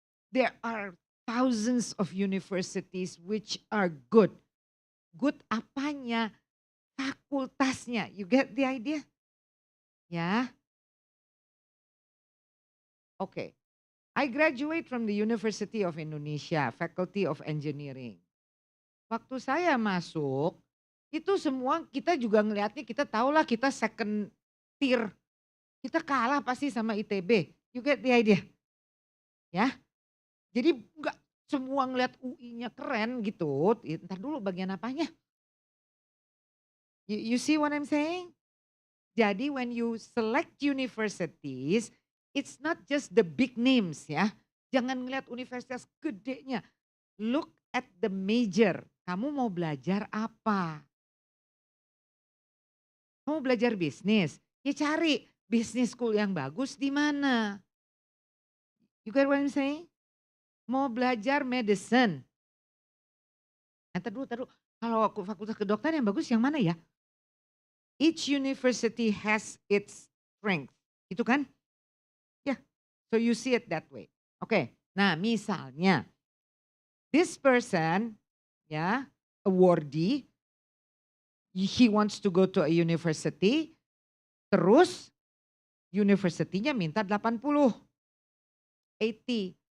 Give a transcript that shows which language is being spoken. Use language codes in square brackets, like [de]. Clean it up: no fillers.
[en] There are thousands of universities which are good. Good [id] apanya? Fakultasnya. [en] You get the idea? Ya. Oke. I graduate from the University of Indonesia, Faculty of Engineering. [id] Waktu saya masuk, itu semua kita juga ngelihatnya, kita tahulah kita [en] second tier. [id] Kita kalah pasti sama ITB. [en] You get the idea? [id] Ya. Jadi enggak semua ngelihat UI-nya keren gitu. Ntar dulu bagian apanya? [en] You see what I'm saying? Jadi when you select universities, it's not just the big names ya. [id] Jangan ngeliat universitas gedenya. [en] Look at the major. [id] Kamu mau belajar apa? Kamu belajar bisnis? Ya cari bisnis school yang bagus di mana. [en] You get what I'm saying? [id] Mau belajar medicine. Taruh. Kalau aku fakultas kedokteran yang bagus yang mana ya? [en] Each university has its strength. [id] Itu kan? [en] Ya, yeah. So you see it that way. Oke, nah misalnya this person, ya, awardee, he wants to go to a university, [id] terus university-nya minta [en] 80, 80.